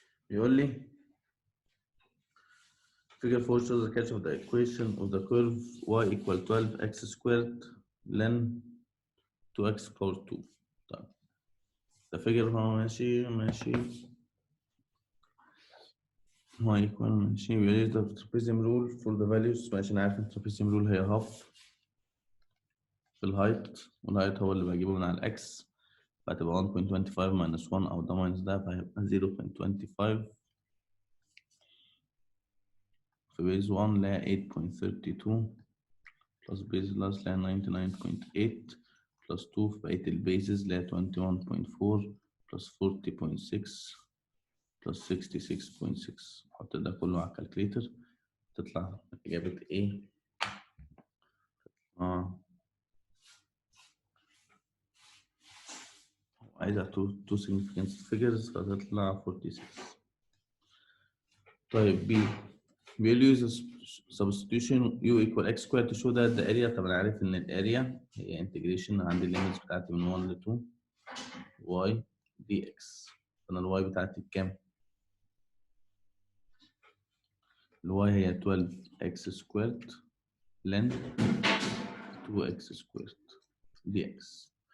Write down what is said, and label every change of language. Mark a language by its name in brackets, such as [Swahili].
[Arabic] بيقول لي [English] figure 4 shows the catch of the equation of the curve y equal 12x squared ln 2x power 2. [Arabic] طيب ده figure هو ماشي y equal ماشي. بيقول لي [English] the trapezium rule for the values. [Arabic] ماشي انا عارف ان trapezium rule هي half في الهايت، والهايت هو اللي بجيبه من على الاكس، فهتبقى 1.25 minus 1 او ده ماينس ده فهيبقى 0.25 في بيز 1 اللي هي 8.32 بلس بيز لاست اللي هي 99.8 بلس 2 في بقية البيزز اللي هي 21.4 بلس 40.6 بلس 66.6. حط ده كله على الكالكليتر تطلع إجابة إيه؟ عايزة two significant figures فتطلع 46. طيب B بيقول لي [English] use substitution u equal x squared to show that the area. [Arabic] طب أنا عارف إن الاريا هي integration عندي الليميتس بتاعتي من 1 ل 2 y dx. فأنا الواي بتاعتي بكام؟ الواي هي 12x squared ln 2x squared dx.